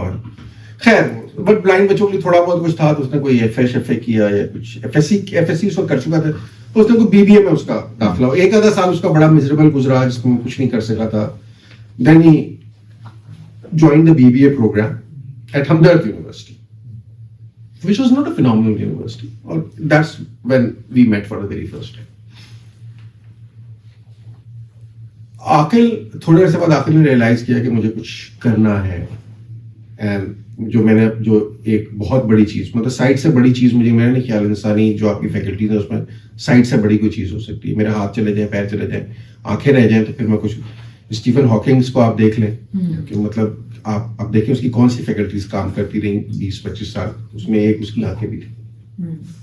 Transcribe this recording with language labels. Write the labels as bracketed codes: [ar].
[ur] اور خیر but blind بچوں کے لیے تھوڑا بہت کچھ تھا, تو اس نے کوئی ایف اے کیا یا کچھ ایف ایس سی اس وقت کر چکا تھا, تو اس نے کوئی BBA میں اس کا داخلہ ہوا. ایک آدھا سال اس کا بڑا میزریبل گزرا جس میں کچھ نہیں کر سکا تھا. [en] Then ہی join the BBA program at Hamdard University, which was not a phenomenal university, or that's when we met for the very first time. [ur] عاقل تھوڑے عرصے بعد عاقل نے ریئلائز کیا کہ مجھے کچھ کرنا ہے, اینڈ جو ایک بہت بڑی چیز, مطلب سائٹ سے بڑی چیز مجھے میرا نہیں خیال انسانی جو آپ کی فیکلٹیز ہیں اس میں سائٹ سے بڑی کوئی چیز ہو سکتی ہے. میرے ہاتھ چلے جائیں, پیر چلے جائیں, آنکھیں رہ جائیں, تو پھر میں کچھ, اسٹیفن ہاکنگس کو آپ دیکھ لیں کہ مطلب آپ دیکھیں اس کی کون سی فیکلٹیز کام کرتی رہیں 20-25 سال, اس میں ایک اس کی آنکھیں بھی تھیں.